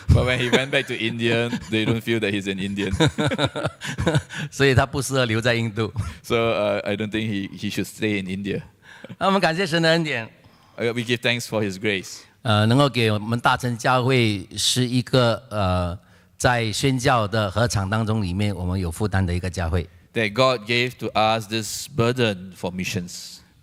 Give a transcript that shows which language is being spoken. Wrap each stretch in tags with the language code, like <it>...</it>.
<en>But when he went back to India, they don't feel that he's an Indian.</en> <zh>所以他不适合留在印度。</zh> <en>So I don't think he should stay in India.</en> <zh>那我们感谢神的恩典，</zh> <en>We give thanks for his grace.</en> <zh>能够给我们大成教会是一个在宣教的合场当中里面，我们有负担的一个教会。</zh> <en>That God gave to us this burden for missions.</en>